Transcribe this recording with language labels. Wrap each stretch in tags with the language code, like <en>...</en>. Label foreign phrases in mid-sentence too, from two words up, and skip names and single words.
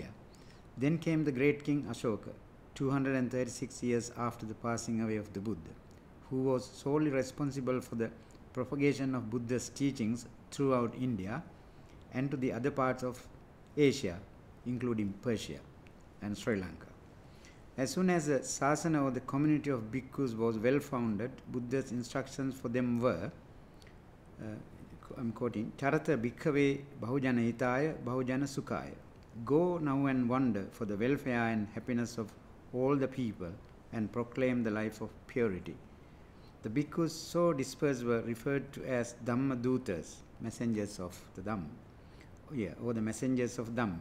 <en>Then came the great king Ashoka, 236 years after the passing away of the Buddha, who was solely responsible for the propagation of Buddha's teachings throughout India and to the other parts of Asia, including Persia and Sri Lanka. As soon as the sasana, or the community of bhikkhus, was well founded, Buddha's instructions for them were, I'm quoting,</en> <pi>Charata bhikkhave bahujana hitaya bahujana sukhaya.</pi> <en>Go now and wander for the welfare and happiness of all the people and proclaim the life of purity. The bhikkhus so dispersed were referred to as</en> <pi>Dhamma Dutas,</pi> <en>messengers of the Dhamma, or the messengers of Dhamma.</en>